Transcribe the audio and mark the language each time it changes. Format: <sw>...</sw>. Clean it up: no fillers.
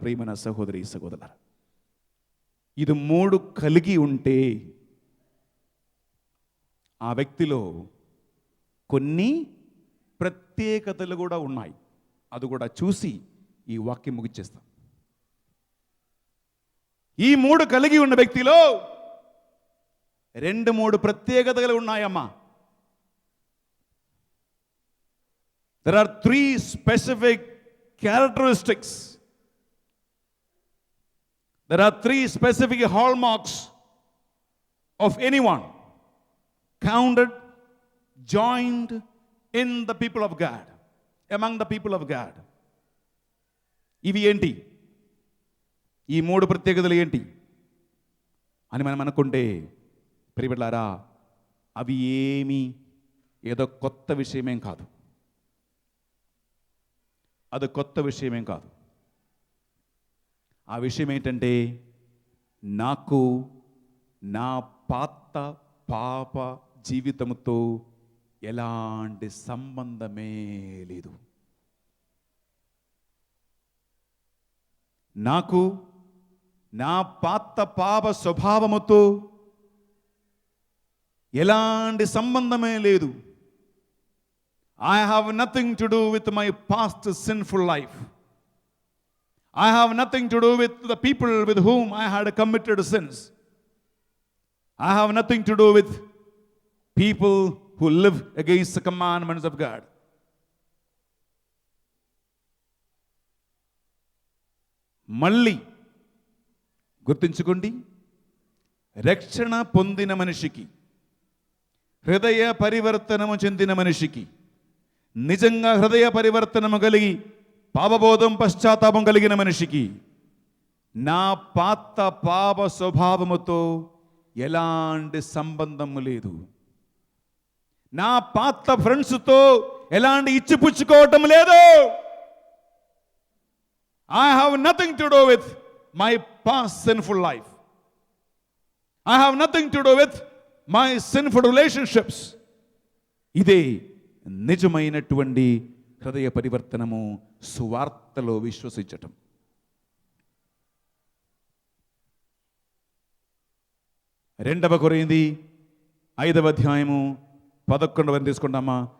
<te>ప్రియమైన సహోదరి సహోదరులారా, ఇది మూడు కలిగి ఉంటే ఆ వ్యక్తిలో కొన్ని ప్రత్యేకతలు కూడా ఉన్నాయి. అది కూడా చూసి ఈ వాక్యం ముగిచ్చేస్తాం. ఈ మూడు కలిగి ఉన్న వ్యక్తిలో 2-3 ప్రత్యేకతలు ఉన్నాయమ్మా.</te> <en>There are 3 specific characteristics. There are 3 specific hallmarks of anyone counted, joined in the people of God, among the people of God.</en> <te>ఇవి ఏంటి? ఈ 3 ప్రత్యేకతలు ఏంటి అని మనం అనుకుంటే ప్రియబిడ్డలారా, అవి ఏదో కొత్త విషయమేం కాదు. అది కొత్త విషయమేం కాదు. ఆ విషయం ఏంటంటే, నాకు నా పాప జీవితంతో ఎలాంటి సంబంధమే లేదు. నాకు నా పాత పాప స్వభావముతో ఎలాంటి సంబంధమే లేదు.</te> <en>I have nothing to do with my past sinful life. I have nothing to do with the people with whom I had committed sins. I have nothing to do with people who live against the commandments of God.</en> <te>మళ్ళీ గుర్తుంచుకోండి, రక్షణ పొందిన మనిషికి, హృదయ పరివర్తనము చెందిన మనిషికి, నిజంగా హృదయ పరివర్తనము కలిగి పాపబోధం పశ్చాత్తాపం కలిగిన మనిషికి నా పాత పాప స్వభావముతో ఎలాంటి సంబంధము లేదు. నా పాత ఫ్రెండ్స్తో ఎలాంటి ఇచ్చిపుచ్చుకోవటం లేదు.</te> <en>I have nothing to do with my past sinful life. I have nothing to do with my sinful relationships.</en> <te>ఇదే నిజమైనటువంటి హృదయ పరివర్తనము, సువార్తలో విశ్వసించటం. రెండవ కొరింథీ 5వ అధ్యాయము 11వ తీసుకుంటామా?</te>